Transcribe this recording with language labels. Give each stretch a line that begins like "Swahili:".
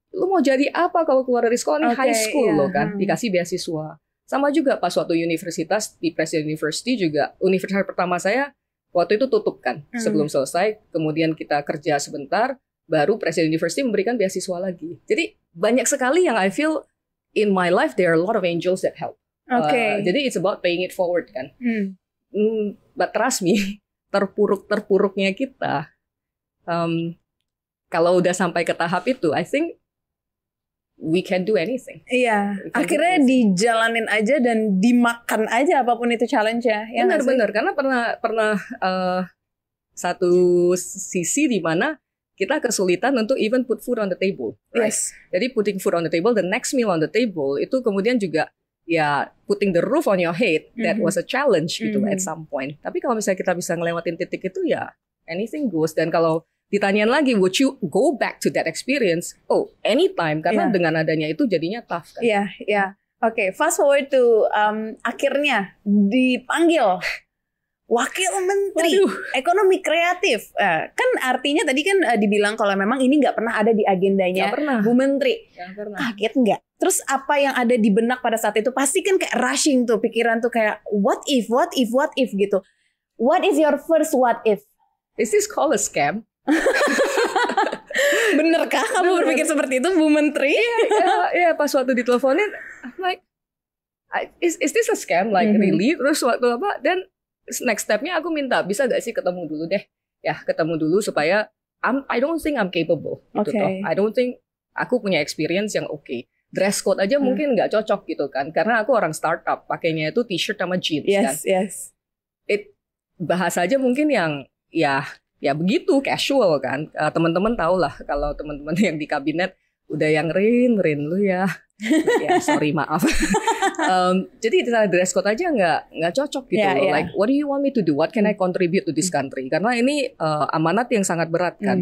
Indonesian: Lu mau jadi apa kalau keluar dari sekolah? Ini high school loh kan. Dikasih beasiswa. Sama juga pas waktu universitas di Presiden University juga. Universitas pertama saya waktu itu tutup kan sebelum selesai, kemudian kita kerja sebentar, baru Presiden University memberikan beasiswa lagi. Jadi banyak sekali yang
English: I feel in my life there are a lot of angels that help. Jadi it's about paying it forward kan. But trust me,
Indonesian: terpuruknya kita, kalau udah sampai ke tahap itu,
English: I think we can do anything.
Indonesian: Akhirnya dijalanin aja dan dimakan aja apapun itu challenge-nya. Benar-benar, karena pernah satu sisi di mana kita kesulitan untuk
English: even put food on the table. Right? Jadi putting food on the table, the next meal on the table
Indonesian: itu kemudian juga ya
English: putting the roof on your head, that was a challenge gitu at some point.
Indonesian: Tapi kalau misalnya kita bisa ngelewatin titik itu ya
English: anything goes.
Indonesian: Dan kalau ditanyain lagi,
English: would you go back to that experience? Oh, anytime,
Indonesian: karena dengan adanya itu jadinya tough kan. Iya, iya. Oke,
English: fast forward to
Indonesian: akhirnya dipanggil Wakil Menteri Ekonomi Kreatif. Kan artinya tadi kan dibilang kalau memang ini nggak pernah ada di agendanya Bu Menteri. Kaget nggak? Terus apa yang ada di benak pada saat itu? Pasti kan kayak rushing tuh pikiran tuh kayak
English: what if
Indonesian: gitu.
English: What is your first what if? Is this called a scam?
Indonesian: Benerkah kamu berpikir seperti itu, Bu Menteri? Iya, pas waktu diteleponin,
English: I'm like, is this a scam? Like really?
Indonesian: Terus waktu apa? Dan next stepnya aku minta, bisa gak sih ketemu dulu deh? Ya, ketemu dulu supaya
English: I don't think I'm capable.
Indonesian: Gitu toh.
English: I don't think
Indonesian: aku punya experience yang oke. Dress code aja mungkin nggak cocok gitu kan, karena aku orang startup, pakainya itu t-shirt sama jeans kan.
English: Yes.
Indonesian: Bahasa aja mungkin yang ya begitu casual kan. Teman-teman tahu lah kalau teman-teman yang di kabinet udah yang Rin lu ya. Ya sorry maaf. Jadi dress code aja nggak cocok gitu loh.
English: Like what do you want me to do? What can I contribute to this country?
Indonesian: Karena ini amanat yang sangat berat kan.